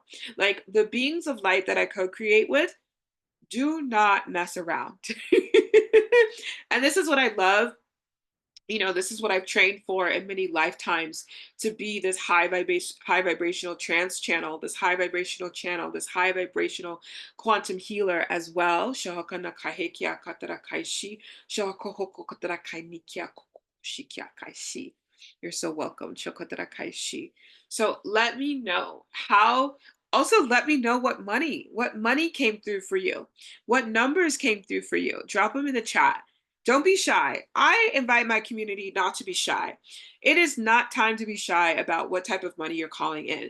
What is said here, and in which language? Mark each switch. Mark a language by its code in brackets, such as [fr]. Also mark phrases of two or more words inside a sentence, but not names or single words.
[en] Like the beings of light that I co-create with, do not mess around. And this is what I love. This is what I've trained for in many lifetimes, to be this high vibrational trance channel, this high vibrational channel, this high vibrational quantum healer as well. Shahakana kahekia katara kaishi, shahakohoko katara kainikia kokoshikia kaishi. You're so welcome. Shokotara kaishi. So let me know, how Also, let me know what money came through for you. What numbers came through for you? Drop them in the chat. Don't be shy. I invite my community not to be shy. It is not time to be shy about what type of money you're calling in.